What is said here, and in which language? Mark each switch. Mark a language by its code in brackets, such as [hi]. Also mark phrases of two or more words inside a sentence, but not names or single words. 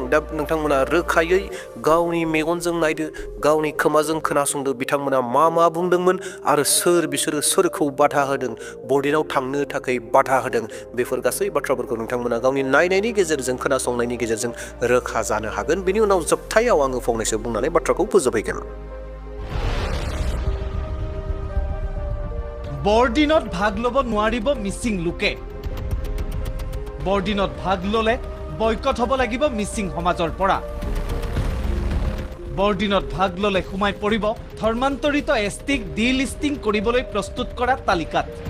[brx] दा नोंथांमोना रोखायै गावनि मेगनजों नायदो, गावनि खोमाजों खोनासंदो बिथांमोना मा बुंदोंमोन आरो बिसोरो सोरखौ बाधा होदों, बरदिनाव थांनो थाखाय बाधा होदों। बेफोर गासै बाथ्राफोरखौ नोंथांमोना गावनि नायनायनि गेजेरजों, खोनासंनायनि गेजेरजों रोखा जानो हागोन। बेनि उनाव जोबथायाव आङो फंनैसो बुंनानै बाथ्राखौ फोजोबहैगोन। [as] বৰদিনত ভাগ ল'ব নোৱাৰিব মিচিং লোকে। বৰদিনত ভাগ ল'লে বয়কট হ'ব লাগিব মিচিং সমাজৰ পৰা। বৰদিনত ভাগ ল'লে সোমাই পৰিব ধৰ্মান্তৰিত এছটিক ডিলিষ্টিং কৰিবলৈ প্ৰস্তুত কৰা তালিকাত।